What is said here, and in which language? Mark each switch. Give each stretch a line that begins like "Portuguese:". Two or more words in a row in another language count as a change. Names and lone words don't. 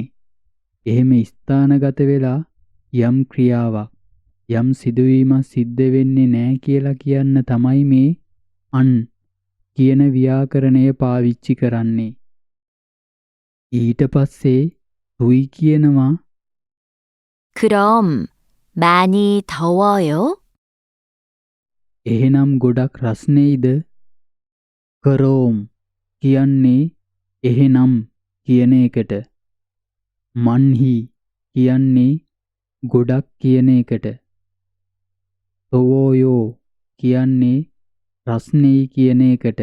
Sinhala: එහෙම ස්ථානගත වෙලා යම් ක්‍රියාවක් යම් සිදුවීමක් සිද්ධ වෙන්නේ නැහැ කියලා කියන්න තමයි මේ අන් කියන ව්‍යාකරණය පාවිච්චි කරන්නේ. ඊට පස්සේ තුයි කියනවා.
Korean: 그럼 많이 더워요?
Sinhala: එහෙනම් ගොඩක් රස්නෙයිද? කරෝම් කියන්නේ එහෙනම් කියන එකට. මන්හි කියන්නේ ගොඩක් කියන එකට. තොවෝයෝ කියන්නේ රස්නෙයි කියන එකට.